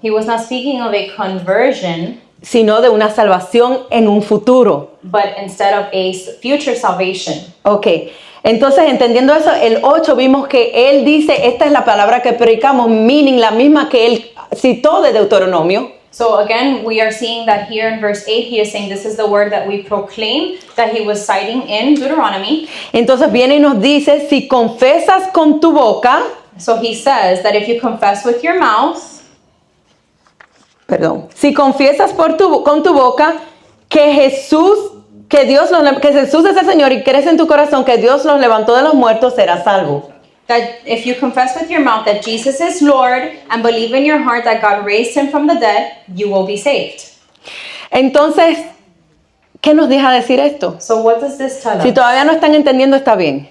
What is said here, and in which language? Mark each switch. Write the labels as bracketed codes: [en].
[en] He was not speaking of a conversion, [es] sino de una salvación en un futuro. [en] but instead of a future salvation. [es] Ok, entonces entendiendo eso, el 8 vimos que él dice, esta es la palabra que predicamos, [en] meaning [es] la misma que él citó de Deuteronomio. [en] So again, we are seeing that here in verse 8, he is saying this is the word that we proclaim, that he was citing in Deuteronomy. [es] Entonces viene y nos dice, si confesas con tu boca, [en] So he says that if you confess with your mouth, [es] si confiesas con tu boca que Jesús es el Señor y crees en tu corazón que Dios los levantó de los muertos, serás salvo. [en] that if you confess with your mouth that Jesus is Lord and believe in your heart that God raised him from the dead, you will be saved. [es] Entonces, ¿qué nos deja decir esto? [en] So what does this tell [es] Si [en] us? [es] todavía no están entendiendo, está bien.